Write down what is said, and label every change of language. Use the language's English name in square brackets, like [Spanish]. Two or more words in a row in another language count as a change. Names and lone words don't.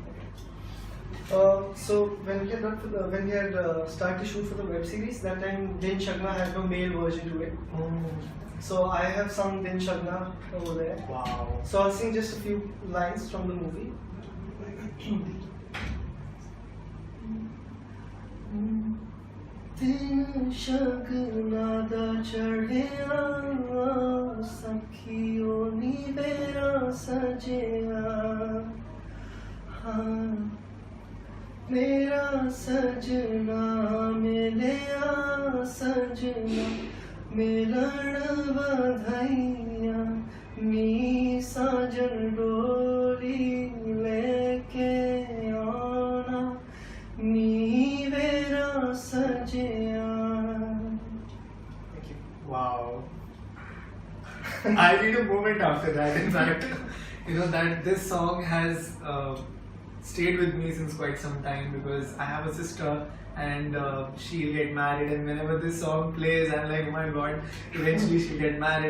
[English] So when we had started to shoot for the web series, that time Din Shagna had no male version to it. So I have sung Din Shagna over there. Wow. So I'll sing just a few lines from the movie. [Punjabi] ਦਿਨ ਸ਼ਗਨਾ ਦਾ ਚੜ੍ਹਿਆ, ਸਖੀਓ ਨੀ ਬੇਰਾ ਸਜਿਆ. ਮੇਰਾ ਸਜਣਾ ਮਿਲਿਆ ਸਜਣਾ ਮਿਲਣ ਬਧਾਈਆਂ ਨੀ ਸਾਜਨ ਡੋਲੀ ਲੈ ਕੇ ਆਣਾ ਨੀ ਮੇਰਾ ਸਜਿਆ. [English] Wow. I need a moment after that. In fact, that this song has stayed with me since quite some time because I have a sister and she'll get married, and whenever this song plays, I'm like, oh my god, eventually she'll get married.